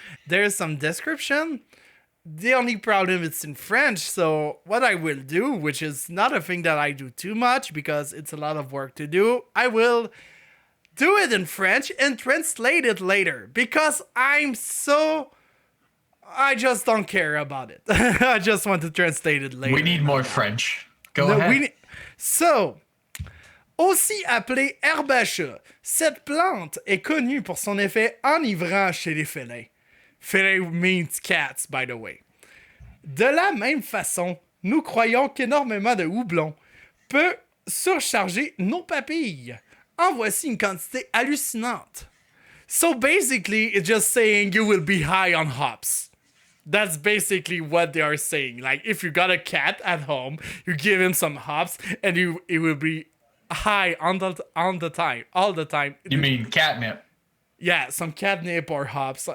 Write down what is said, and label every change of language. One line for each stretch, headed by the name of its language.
English: There's some description. The only problem it's in French, so what I will do, which is not a thing that I do too much because it's a lot of work to do, I will do it in French and translate it later because I'm so I just don't care about it. I just want to translate it later. We need more French. Go ahead.
French: So, aussi appelée herbacea, cette plante est connue pour son effet enivrant chez les félins.
English: Félin means cats, by the way.
French: De la même façon, nous croyons qu'énormément de houblon peut surcharger nos papilles. En voici une quantité hallucinante.
English: So basically, it's just saying you will be high on hops. That's basically what they are saying. Like, if you got a cat at home, you give him some hops, and it will be high all the time. You mean catnip? Yeah, some catnip or hops.